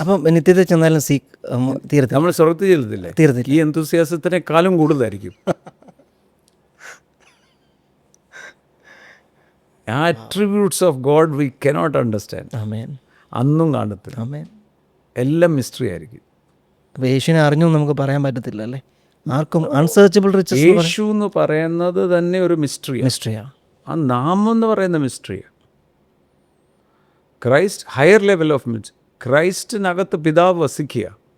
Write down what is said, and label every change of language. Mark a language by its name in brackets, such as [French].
[Malayalam] അപ്പം നിത്യത്തെ ചെന്നാലും സീക്ക് തീരത്തില്ല. നമ്മൾ സ്വർഗത്തിൽ ചെല്ലത്തില്ലേ? തീർത്തില്ല. ഈ എന്തൂസിയാസത്തിനേക്കാളും കൂടുതലായിരിക്കും. [English] Attributes of God we cannot understand. Amen. [Malayalam] അന്നും കാണത്തില്ല. ആമേൻ. എല്ലാം മിസ്റ്ററി ആയിരിക്കും. അപ്പോൾ യേശുവിനെ അറിഞ്ഞു നമുക്ക് പറയാൻ പറ്റത്തില്ല അല്ലേ? ആർക്കും അൺസേർച്ചബിൾ റിച്ചസ് യേശു എന്ന് പറയുന്നത് തന്നെ ഒരു മിസ്റ്ററിയാണ്. മിസ്റ്ററിയാണ്. ആ നാമം എന്ന് പറയുന്ന മിസ്റ്ററിയാണ്. ക്രൈസ്റ്റ് ഹയർ ലെവൽ ഓഫ് ക്രൈസ്റ്റിനകത്ത് പിതാവ് വസിക്കുക.